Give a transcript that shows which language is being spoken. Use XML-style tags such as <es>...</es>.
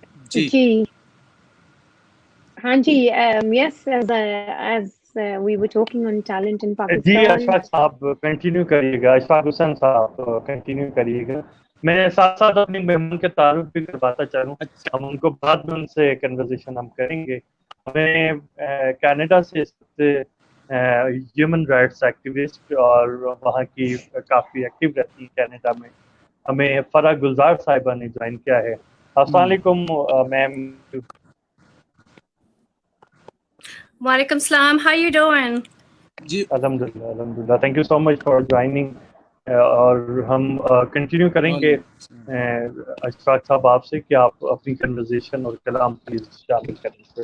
<ur>جی ہاں جی یس</ur> <en>as we were talking on talent in</en> <ur>جی</ur> <en>Pakistan.</en> <ur>Ashfaq صاحب continue کریے گا، اشفاق حسین صاحب کنٹینیو کریے گا۔ میں ساتھ ساتھ اپنے مہمان کے تعارف بھی کرواتا چاہوں، ہم ان کو بعد میں ان سے کنورزیشن ہم کریں گے۔ ہمیں کینیڈا سے ہیومن رائٹس ایکٹیوسٹ اور وہاں کی کافی ایکٹیو رہتی ہیں کینیڈا میں، ہمیں فرح گلزار صاحبہ نے جوائن کیا ہے۔ السلام علیکم میم۔ وعلیکم السلام،</ur> <en>how you doing؟</en> <ur>جی الحمدللہ thank you so much for joining. اور ہم کنٹینیو کریں گے اشفاق صاحب آپ سے کہ آپ اپنی کنورزیشن اور کلام پلیز شامل کریں۔</ur>